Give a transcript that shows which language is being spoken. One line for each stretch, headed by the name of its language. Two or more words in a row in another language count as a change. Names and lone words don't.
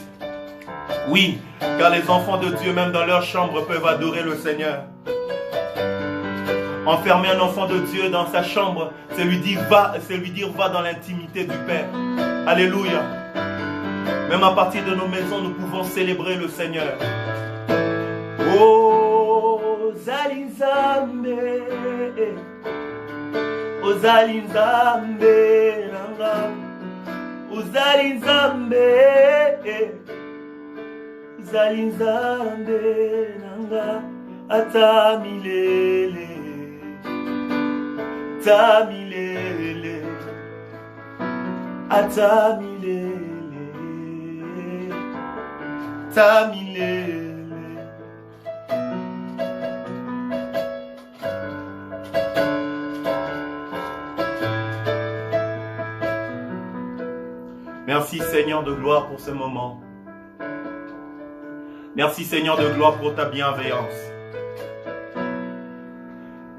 French: Oui, car les enfants de Dieu, même dans leur chambre, peuvent adorer le Seigneur. Enfermer un enfant de Dieu dans sa chambre, c'est lui dire va dans l'intimité du Père. Alléluia. Même à partir de nos maisons, nous pouvons célébrer le Seigneur.
Lingala: Oh, Zalinzambe, oh Zalinzambe, oh Zalinzambe, Zalinzambe, atamilele, tamilele, atamilele, tamilele.
French: Merci Seigneur de gloire pour ce moment. Merci Seigneur de gloire pour ta bienveillance.